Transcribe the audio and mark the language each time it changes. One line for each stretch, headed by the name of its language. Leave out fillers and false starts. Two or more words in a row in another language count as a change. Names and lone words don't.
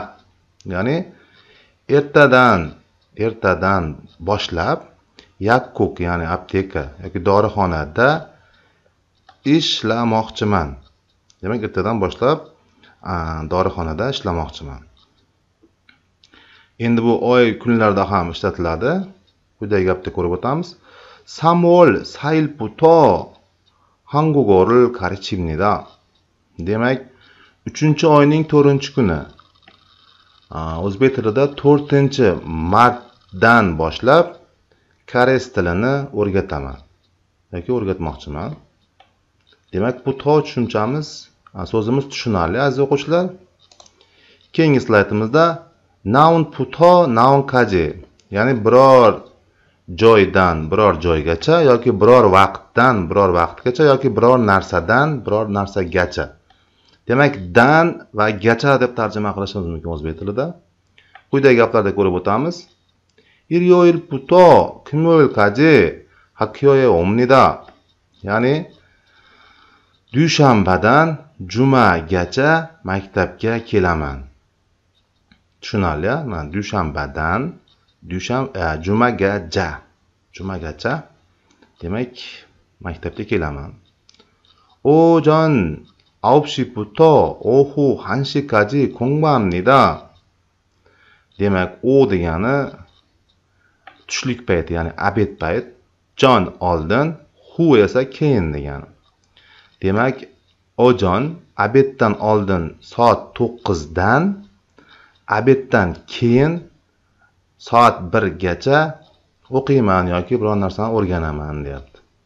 Uzbek: Ya'ni ertadan boshlab yakkuk ya'ni apteka yoki dorixonada ishlamoqchiman. Demak, ertadan boshlab dorixonada ishlamoqchiman. Endi bu oy kunlarda ham ishlatiladi. Quyidagi gapda ko'rib o'tamiz.
Korean: 3월 4일부터 한국어를 가르칩니다.
Uzbek: Demak, 3-oyning 4-kuni. O'zbek tilida 4-martdan boshlab koreys tilini o'rgataman yoki o'rgatmoqchiman. Demak, bu to tushunchamiz, so'zimiz tushunarli aziz o'quvchilar. Keyingi slaydimizda noun puto, noun kaji, ya'ni biror joydan biror joygacha yoki biror vaqtdan biror vaqtgacha yoki biror narsadan biror narsagacha. Demak, dan va gacha deb tarjima qilishimiz mumkin o'zbek tilida. Quyidagi gaplarda ko'rib o'tamiz.
Korean: 일요일부터 금요일까지 학교에 옵니다.
Uzbek: Ya'ni dushanbadan jumagacha maktabga kelaman. Tushunarli? Mana dushanbadan jumagacha demak maktabga kelaman.
Korean: 오전 9시부터 오후 1시까지 공부합니다.
Uzbek: Demak, o degani tushlik payti, ya'ni obed payt, jon oldin, hu esa keyin degani. Demak, ojon obeddan oldin soat 9 dan obeddan keyin soat 1 gacha o'qiyman yoki biror narsani o'rganaman deyapti.